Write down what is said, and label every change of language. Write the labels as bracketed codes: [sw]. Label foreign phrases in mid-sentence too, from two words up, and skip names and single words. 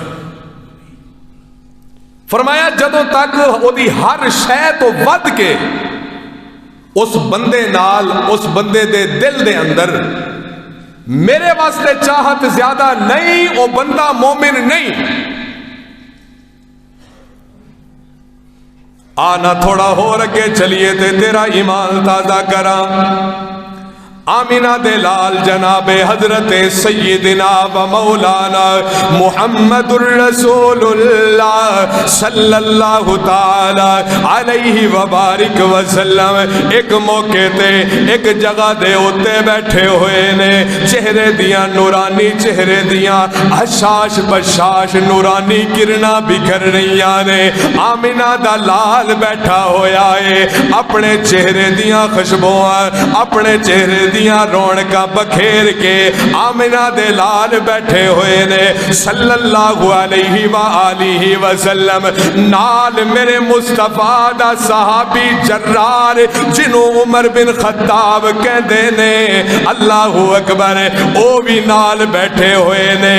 [pa] فرمایا جدوں تک او دی ہر شے تو ود کے اس بندے نال, اس بندے دے دل دے اندر میرے واسطے چاہت زیادہ نہیں, او بندہ مومن نہیں. آنا تھوڑا ہو رکھے چلیے تے تیرا ایمان تازہ کراں. آمنہ دلال جناب حضرت سیدنا و مولانا محمد الرسول اللہ [ar] صلی اللہ تعالی علیہ وبارک وسلم [pa] ایک موقع تے ایک جگہ دے ہوتے بیٹھے ہوئے نے. چہرے دیاں نورانی, چہرے دیاں حشاش بشاش نورانی کرنا بکھر رہیاں نے. آمنہ دا لال بیٹھا ہویا ہے, اپنے چہرے دیاں خوشبوئاں اپنے چہرے دیاں رونقاں بکھیر کے آمنہ دے لال بیٹھے ہوئے نے. [ar] صلی اللہ علیہ وآلہ وسلم [pa] نال میرے مصطفیٰ دا صحابی جرار جنوں عمر بن خطاب کہندے نے. [ar] اللہ اکبر. [pa] او بھی نال بیٹھے ہوئے نے.